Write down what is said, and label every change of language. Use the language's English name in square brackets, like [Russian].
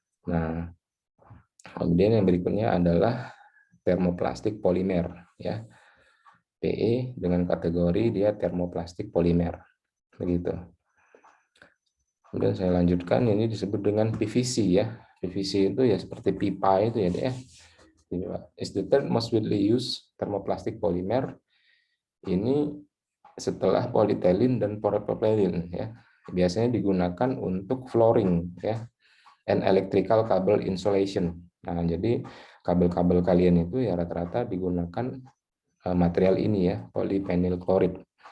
[Indonesian] Nah, kemudian yang berikutnya adalah thermoplastic polimer ya. PE dengan kategori dia thermoplastic polimer. Begitu. Kemudian saya lanjutkan, ini disebut dengan PVC ya. PVC itu ya seperti pipa itu ya deh. [English] Is the third most widely used thermoplastic polymer. [Indonesian] Ini setelah polyethylene dan polypropylene ya. Biasanya digunakan untuk flooring ya, [English] and electrical cable insulation. [Indonesian] Nah, jadi kabel-kabel kalian itu ya rata-rata digunakan material ini ya, polyphenyl chloride.